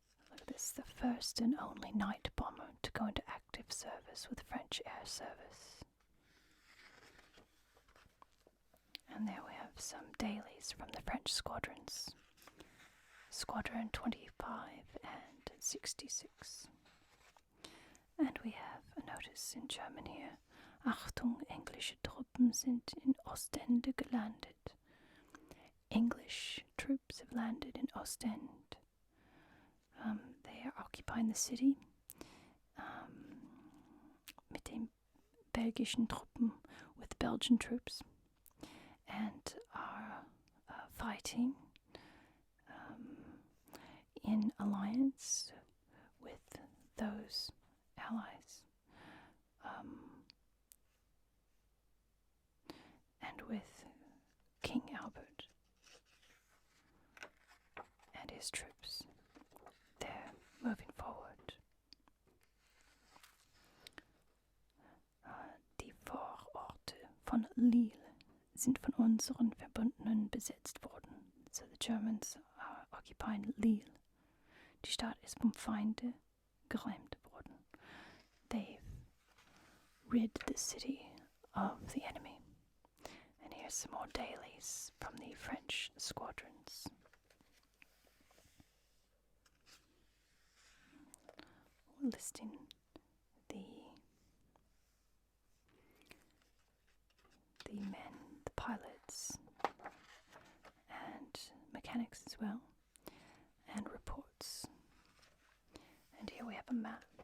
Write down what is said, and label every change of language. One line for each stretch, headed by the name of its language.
English: Look at this, the first and only night bomber to go into active service with French Air Service. And there we have some dailies from the French squadrons. Squadron 25 and 66. And we have a notice in German here.
German: Achtung, englische Truppen sind in Ostende gelandet.
English: English troops have landed in Ostend. They are occupying the city
German: mit den belgischen Truppen,
English: with Belgian troops, and are fighting in alliance with those allies, and with King Albert and his troops. They're moving forward.
German: Die Vororte von Lille sind von unseren Verbündeten besetzt worden.
English: So the Germans are occupying Lille.
German: Die Stadt ist vom Feinde geräumt worden.
English: They've rid the city of the enemy. And here's some more dailies from the French squadrons. Listing the men, the pilots, and mechanics as well, and reports. And here we have a map.